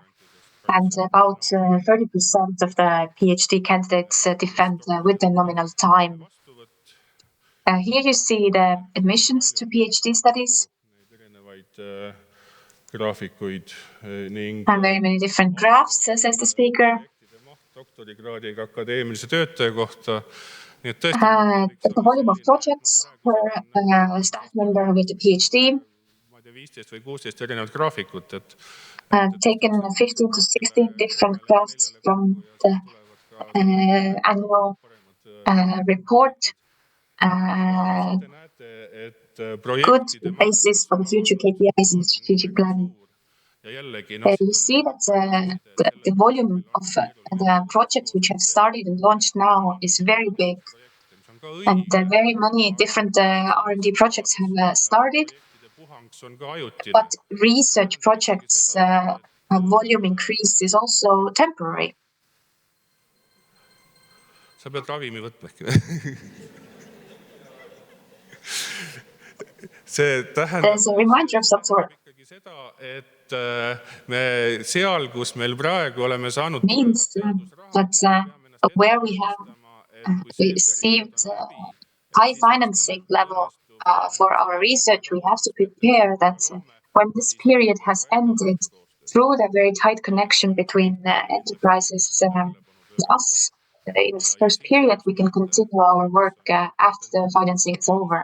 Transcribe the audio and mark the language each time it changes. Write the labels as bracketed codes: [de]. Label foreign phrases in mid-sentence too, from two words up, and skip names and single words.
[en] And about 30% of the PhD candidates defend with the nominal time. Here you see the admissions to PhD studies. [et] graafikuid ning [en] and very many different graphs, says the speaker. [et] doktorikraadiga akadeemilise töötaja kohta. [en] The volume of projects per staff member with a PhD. [et] 15 või 16 erinevat graafikut, [en] Taken 15 to 16 different graphs from the annual report. Good basis for the future KPIs and strategic planning. You see that the volume of the projects which have started and launched now is very big. And very many different R&D projects have started. But research projects volume increase is also temporary. [et] Sa pead ravimi võtma äkki. [en] There's a reminder of some sort. [et] Seda, et me seal, kus meil praegu oleme saanud [en] means that where we have received high financing level for our research, we have to prepare that when this period has ended, through the very tight connection between enterprises and us, in this first period, we can continue our work after the financing is over.